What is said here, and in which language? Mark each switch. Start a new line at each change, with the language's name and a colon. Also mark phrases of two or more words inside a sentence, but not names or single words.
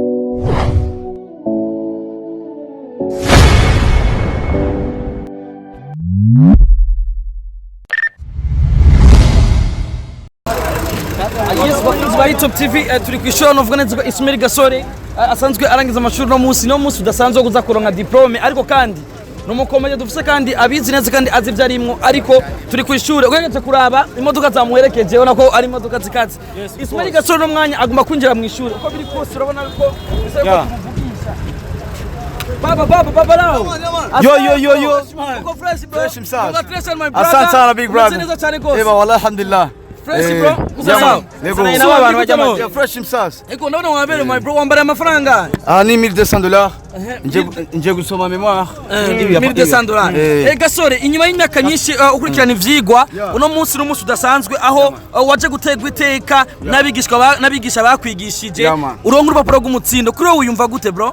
Rundi: Top TV turi kwishura no vuga neza Ismail Gasore asanzwe arangiza amashuri no munsi udasanzwe kuza kuronka diplome ariko kandi numukomeje dufise kandi abizi neza kandi azi vyarimwo ariko turi kwishura ugejeje kuraba imodoka zamuherekeje ubona ko ari imodoka zikazi. Ismail Gasore no mwanya aguma kwinjira mu ishuri uko biri kose urabona ko
Swahili: Baba lao. Yo.
Rundi: Uko
English: fresh bro.
Swahili: Asante sana
English: big brother.
Swahili: Eba
Arabic: والله الحمد لله.
English: Fresh bro.
Swahili: Sawa.
Rundi: Nego abantu bajya fresh msasa. Eko ndabona wabere
English: my bro
Rundi: wambara amafaranga. Ni $1200. Nje gusoma memoire. $1200. Gasore inyuma y'imyaka nyinshi ukurikirana ivyigwa uno munsi udasanzwe aho waje gutegwa iteka nabigisha bakwigishije uronka urupapuro rw'umutsindo kuri wowe uyumva gute bro?